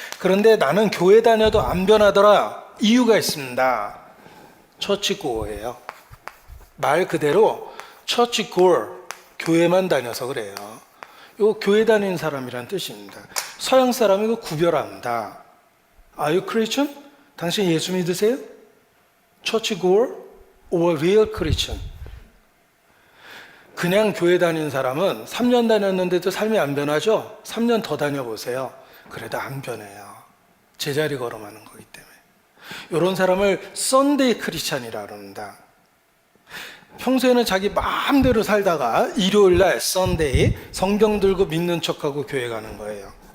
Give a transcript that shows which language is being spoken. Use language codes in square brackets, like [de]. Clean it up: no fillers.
[ko] 그런데 나는 교회 다녀도 안 변하더라. 이유가 있습니다. 처치고어예요. 말 그대로 처치고어, 교회만 다녀서 그래요. 이거 교회 다니는 사람이란 뜻입니다. 서양 사람이 이거 구별합니다. [en] Are you Christian? [ko] 당신 예수 믿으세요? [en] 처치고어 or real Christian? [ko] 그냥 교회 다니는 사람은 3년 다녔는데도 삶이 안 변하죠? 3년 더 다녀보세요. 그래도 안 변해요. 제자리 걸음하는 거기 때문에. 이런 사람을 썬데이 크리스찬이라고 합니다. 평소에는 자기 마음대로 살다가 일요일날 썬데이 성경 들고 믿는 척하고 교회 가는 거예요.